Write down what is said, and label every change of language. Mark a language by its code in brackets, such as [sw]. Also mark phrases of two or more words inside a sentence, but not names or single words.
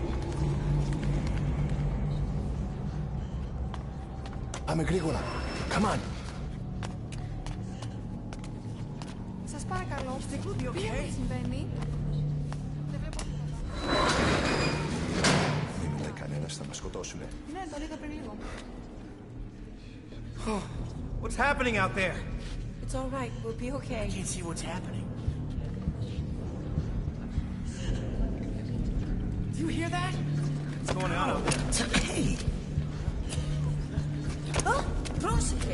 [el] Πάμε γρήγορα. [en] Come on. [el] Σας παρακαλώ, τι συμβαίνει? Δεν βλέπω τίποτα. Δεν ούτε κανένας θα μας σκοτώσουνε. Ναι, το είδα πριν λίγο. [en] What's happening out there? It's all right, we'll be okay. I can't see what's happening. Do you hear that? What's going on out there? It's okay. [el] Πρόσεχε!